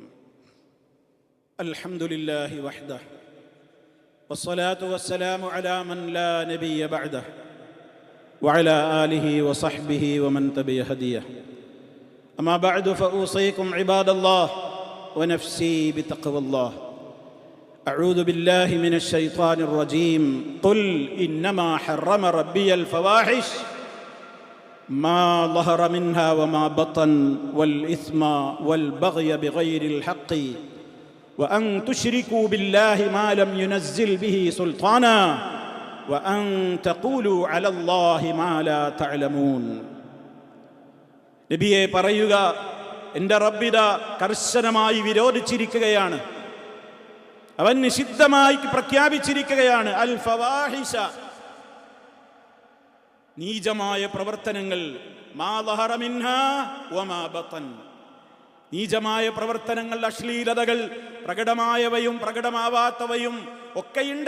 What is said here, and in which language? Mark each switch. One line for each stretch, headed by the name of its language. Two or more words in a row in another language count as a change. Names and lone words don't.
Arabic: الحمد لله وحده والصلاة والسلام على من لا نبي بعده وعلى آله وصحبه ومن تبع هداه. أما بعد فأوصيكم عباد الله ونفسي بتقوى الله. أعوذ بالله من الشيطان الرجيم. قل إنما حرم ربي الفواحش ما ظهر منها وما بطن والإثم والبغي بغير الحق وأن تشركوا بالله ما لم ينزل به سلطانا وأن تقولوا على الله ما لا تعلمون.
Malayalam: നബിയെ പറയുക, എൻ്റെ റബ്ബിത കർശനമായി വിരോധിച്ചിരിക്കുകയാണ്, അവൻ നിഷിദ്ധമായി പ്രഖ്യാപിച്ചിരിക്കുകയാണ്. അൽ ഫവാഹിഷ, നീചമായ പ്രവർത്തനങ്ങൾ.
Arabic: ما ظهر منها وما بطن,
Malayalam: നീചമായ പ്രവർത്തനങ്ങൾ, അശ്ലീലതകൾ, പ്രകടമായവയും പ്രകടമാവാത്തവയും ഒക്കെയുണ്ട്.